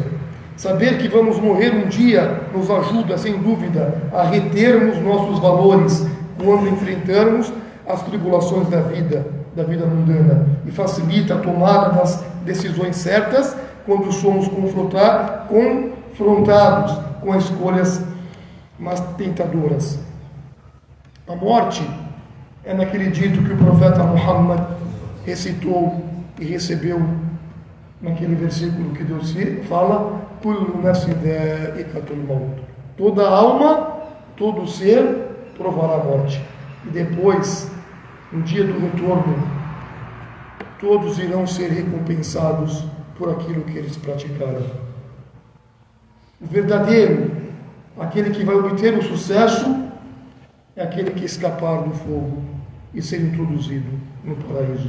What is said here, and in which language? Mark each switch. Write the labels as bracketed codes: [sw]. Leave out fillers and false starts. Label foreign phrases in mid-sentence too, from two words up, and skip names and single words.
[pt] Saber que vamos morrer um dia nos ajuda, sem dúvida, a retermos nossos valores quando enfrentarmos as tribulações da vida mundana, e facilita a tomada das decisões certas quando somos confrontados com escolhas mais tentadoras. A morte é naquele dito que o profeta Muhammad recitou e recebeu naquele versículo que Deus fala: [ar] كل نفس ذائقة الموت. [pt] Toda alma, todo ser provará a morte. E depois, no dia do retorno, todos irão ser recompensados por aquilo que eles praticaram. O verdadeiro, aquele que vai obter o sucesso, é aquele que escapar do fogo e ser introduzido no paraíso.